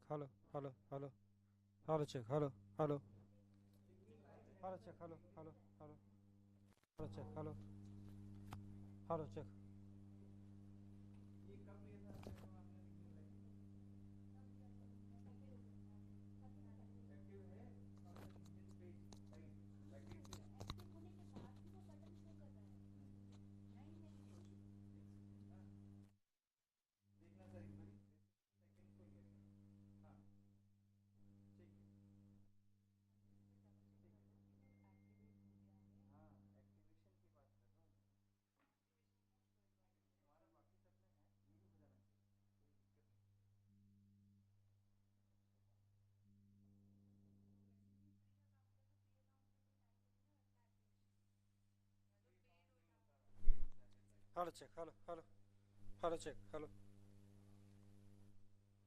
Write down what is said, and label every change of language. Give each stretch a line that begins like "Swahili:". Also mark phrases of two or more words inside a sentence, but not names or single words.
English: Hello, hello, hello, hello check. Hello, hello, hello check. Hello, hello, hello, hello check. Hello, hello check.
Hindi: ये कब लिया था आपने लिंक्डइन लाइव? एक्टिव है आपका लिंक्डइन पेज
English: live backend
Hindi: पे? एक्टिव होने के बाद भी वो
English: button show
Hindi: कर रहा है, नहीं नेविगेशन। देखना सर एक बारी सेकंड खोल के हाँ ठीक है। हाँ एक्टिवेशन की बात कर रहा हूँ मैं। हमारा बाकी सब में है, ये भी हो जाना चाहिए, कोई दिक्कत नहीं।
English: Hello check. Hello, hello, hello check.